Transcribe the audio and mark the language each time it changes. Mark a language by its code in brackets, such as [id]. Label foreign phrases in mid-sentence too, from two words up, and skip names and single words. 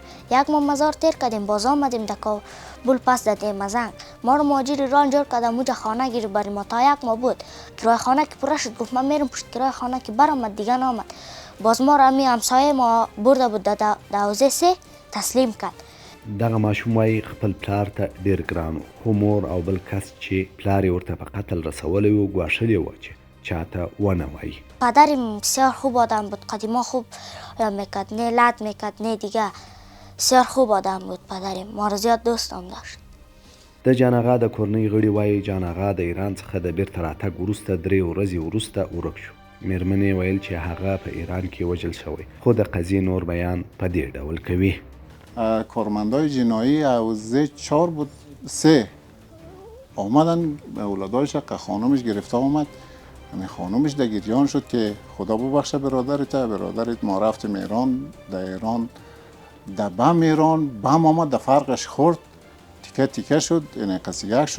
[fa] یک ما مزار تیر کردیم، باز آمدیم در کابل پس دادیم مزنگ. ما را مهاجر ایران جور کردم، اونجا خانه گیر بریم ما تا یک ما بود. کرای خانه که پر شد، گفت من میرم پشت کرای خانه که برآمد دیگه نامد. باز ما را می همسایه ما برده بود د حوزه 3 تسلیم کرد. [ps] دغه ماشوم وایي خپل پلار ته ډېر ګران و، خو مور او بل کس چې پلار یې ورته په قتل رسولی و ګواښلې وه چې چاته ونه وایي. [fa] پدرم بسیار خوب آدم بود، قدیما خوب میکرد، نه لط میکرد نه دیگه. بسیار خوب آدم بود پدرم، ما را زیاد دوست هم داشت. [ps] د جان آغا د کورنۍ غړي وایي جان آغا د ایران څخه د بیرته راتګ وروسته 3 ورځې وروسته ورک شو. میرمن یې ویل چې هغه په ایران کې وژل شوی، خو د قضیې نور بیان په دې ډول کوي. [fa] کارمندای جنایی حوزه 4 بود 3 آمدن اولادایش که خانومش گرفته آمد. همین خانومش در گریان شد که خدا ببخشه برادرت ما رفتیم ایران. در ایران در بم ایران بم آمد، در فرقش خورد، تیکه تیکه شد، این قصیگه شد.